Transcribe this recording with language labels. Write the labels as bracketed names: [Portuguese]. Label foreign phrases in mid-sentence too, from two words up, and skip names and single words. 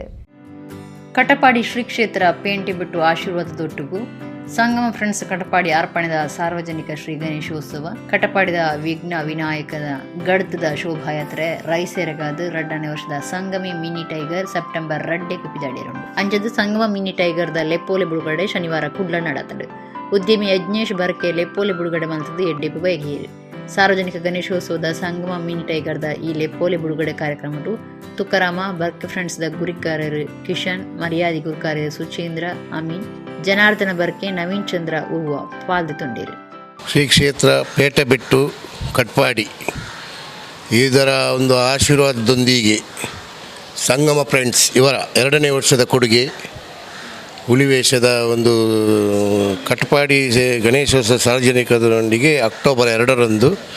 [Tulu] ಕಟಪಾಡಿ ಶ್ರೀ ಕ್ಷೇತ್ರ ಪೇಂಟೆಬುಟ್ಟು ಆಶೀರ್ವಾದದೊಟ್ಟಿಗೂ ಸಂಗಮ ಫ್ರೆಂಡ್ಸ್ ಕಟಪಾಡಿ ಅರ್ಪಣೆದ ಸಾರ್ವಜನಿಕ ಶ್ರೀ ಗಣೇಶೋತ್ಸವ ಕಟಪಾಡಿದ ವಿಘ್ನ ವಿನಾಯಕನ ಗಡ್ದದ ಶೋಭಾಯಾತ್ರೆ ರೈಸೇರೆಗಾದ 2ನೇ ವರ್ಷದ ಸಂಗಮಿ ಮಿನಿ ಟೈಗರ್ ಸೆಪ್ಟೆಂಬರ್ 2ಕ್ಕೆ ಪಿದಾಡಿರುಂಡು ಅಂಚದು ಸಂಗಮ ಮಿನಿ ಟೈಗರ್ದ ಲೆಪ್ಪೋಲೆ ಬಿಡುಗಡೆ ಶನಿವಾರ ಕುಡ್ಲ ನಡೆತಂಡು. ಉದ್ಯಮಿ ಯಜ್ಞೇಶ್ ಬರ್ಕೆ ಲೆಪ್ಪೋಲೆ ಬಿಡುಗಡೆ ಮಂತದ್ದು ಎಡ್ಡೆಪ್ಪು ಬೈಗೇರಿ ಸಾರ್ವಜನಿಕ ಗಣೇಶೋತ್ಸವದ ಸಂಗಮ ಮಿನಿ ಟೈಗರ್ದ ಈ ಲೆಪ್ಪೋಲೆ ಬಿಡುಗಡೆ ಕಾರ್ಯಕ್ರಮಟು ತುಕಾರಾಮ ಬರ್ಕೆ ಫ್ರೆಂಡ್ಸ್ದ ಗುರಿಕಾರ್ಯರು ಕಿಶನ್ ಮರ್ಯಾದಿ ಗುರಿಕಾರ್ಯರು ಸುಚೇಂದ್ರ ಅಮೀನ್ ಜನಾರ್ದನ ಬರ್ಕೆ ನವೀನ್ ಚಂದ್ರ ಹೂವ ಪಾಲ್ಗೊಂಡಿರು. [Kannada] ಶ್ರೀ ಕ್ಷೇತ್ರ ಪೇಟೆಬೆಟ್ಟು ಕಟ್ಪಾಡಿ ಇದರ ಒಂದು ಆಶೀರ್ವಾದದೊಂದಿಗೆ ಸಂಗಮ ಫ್ರೆಂಡ್ಸ್ ಇವರ 2ನೇ ವರ್ಷದ ಕೊಡುಗೆ ಹುಲಿವೇಷದ ಒಂದು ಕಟ್ಪಾಡಿ ಗಣೇಶೋತ್ಸವ ಸಾರ್ವಜನಿಕರೊಂದಿಗೆ ಅಕ್ಟೋಬರ್ 2ರಂದು